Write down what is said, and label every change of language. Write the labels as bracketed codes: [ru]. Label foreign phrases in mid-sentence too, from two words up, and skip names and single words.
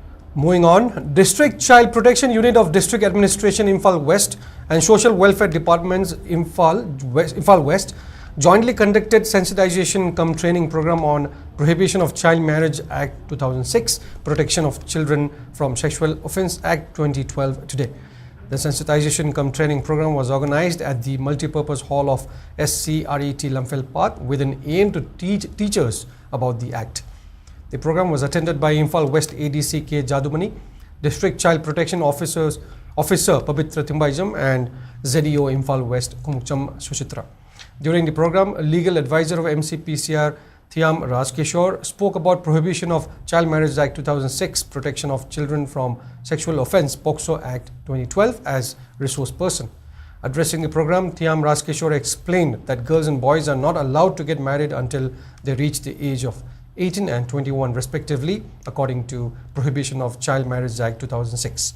[en] Moving on, District Child Protection Unit of District Administration Imphal West and Social Welfare Departments Imphal West jointly conducted sensitization cum training program on Prohibition of Child Marriage Act 2006, Protection of Children from Sexual Offence Act 2012 today. The sensitization cum training program was organized at the multipurpose hall of SCRET Lamphel Park with an aim to teach teachers about the act. The program was attended by Imphal West ADC K. Jadumani, District Child Protection Officer Pabitra Timbaijam and ZEO Imphal West Kumukcham Suchitra. During the program, a legal advisor of MCPCR Thiam Rajkishore spoke about Prohibition of Child Marriage Act 2006, Protection of Children from Sexual Offence POCSO Act 2012 as resource person. Addressing the program, Thiam Rajkishore explained that girls and boys are not allowed to get married until they reach the age of 18 and 21 respectively, according to Prohibition of Child Marriage Act 2006.